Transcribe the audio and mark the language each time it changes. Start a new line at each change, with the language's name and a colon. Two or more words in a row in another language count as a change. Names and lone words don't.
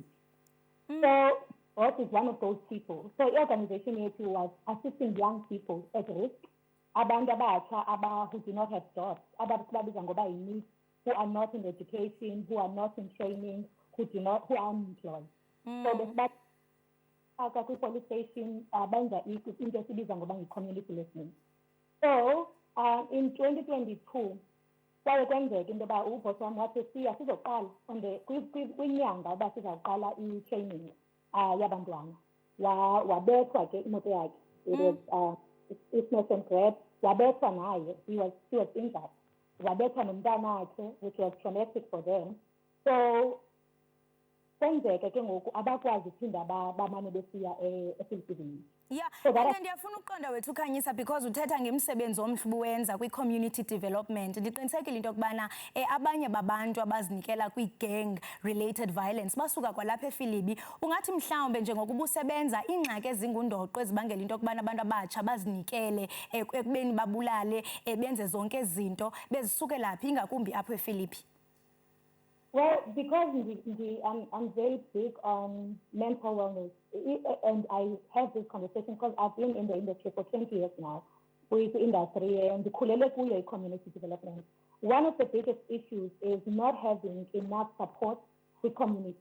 English: So boss is one of those people. So the organization here was assisting young people at risk. Abanda who do not have jobs, who are not in education, who are not in training, who are unemployed. So the police station
Xhosa: benza into esibiza ngoba
English: community listening.
Xhosa: So in 2022 kwaye kwenzeka into yoba ubhosi wam wathi sizoqala kwinyanga uba sizawuqala i-training yabantwana. Wabethwa ke imoto yakhe.
English: It was smash and grab.
Xhosa: Wabethwa naye.
English: She was injured.
Xhosa: Wabethwa nomntanakhe,
English: which was traumatic for them.
Xhosa: So kwenzeka ke ngoku abakwazi uphinda bamane besiya ePhilippi.
English: Yeah, and
Xhosa: ndiyafuna ukuqonda wethu Khanyisa because uthetha ngemsebenzi omhlubu wenza kwi-community development. Ndiqinisekile into yokubana abanye babantu abazinikela kwi-
English: gang related violence
Xhosa: basuka kwalapha ePhilippi. Ungathi mhlawumbe njengokuba usebenza iingxaki ezingundoqo ezibangela into yokubana abantu abatsha bazinikele ekubeni babulale benze zonke izinto bezisukela phi ingakumbi apho ePhilippi?
English: Well, because I'm very big on mental wellness, and I have this conversation because I've been in the industry for 20 years now, with the industry and the community development. One of the biggest issues is not having enough support with community.